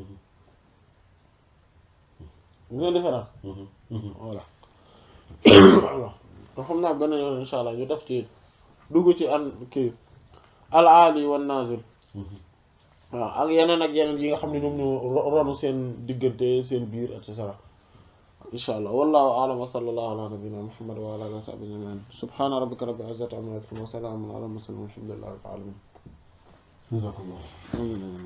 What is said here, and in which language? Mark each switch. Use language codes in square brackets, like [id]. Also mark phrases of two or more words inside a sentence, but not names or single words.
[wo] nga [fr] différence voilà voilà [wo] te xam naa benn yoon [ar] إن شاء الله [wo] ñu def ci dugg ci an kii [ar] العالي والنازل [wo] waaw ak yeneen yi nga xam ne ñoom ñoo ronu seen diggante seen biir [fr] et cetera [ar] إن شاء الله والله أعلم وصلى الله على نبينا محمد وعلى آله وصحبه أجمعين سبحان ربك رب العزة عما يصفون وسلام على المرسلين والحمد لله رب العالمين